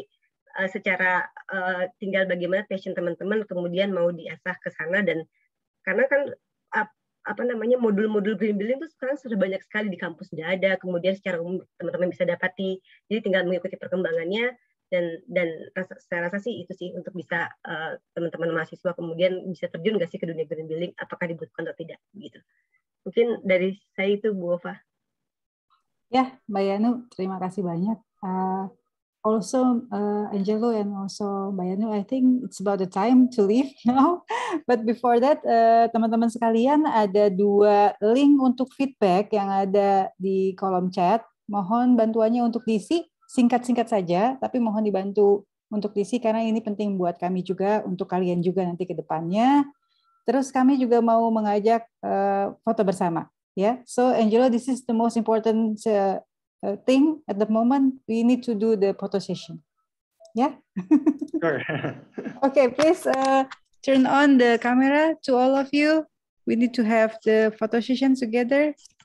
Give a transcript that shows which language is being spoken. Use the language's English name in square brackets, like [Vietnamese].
[Indonesian] Jadi secara tinggal bagaimana passion teman-teman kemudian mau diasah ke sana, dan karena kan modul-modul green building itu sekarang sudah banyak sekali di kampus, sudah ada, kemudian secara umum teman-teman bisa dapati, jadi tinggal mengikuti perkembangannya, dan saya rasa sih itu sih untuk bisa teman-teman mahasiswa kemudian bisa terjun nggak sih ke dunia green building, apakah dibutuhkan atau tidak gitu. Mungkin dari saya itu Bu Ova. Ya, Mbak Yanu, terima kasih banyak. [English] Also, Angelo and also Mbak Yanu, I think it's about the time to leave now. But before that, [Indonesian] teman-teman sekalian, ada 2 link untuk feedback yang ada di kolom chat. Mohon bantuannya untuk diisi, singkat-singkat saja, tapi mohon dibantu untuk diisi karena ini penting buat kami juga, untuk kalian juga nanti ke depannya. Terus kami juga mau mengajak foto bersama. [English] Yeah, so Angelo, this is the most important thing at the moment. We need to do the photo session. Yeah. Sure. Okay, please turn on the camera to all of you. We need to have the photo session together.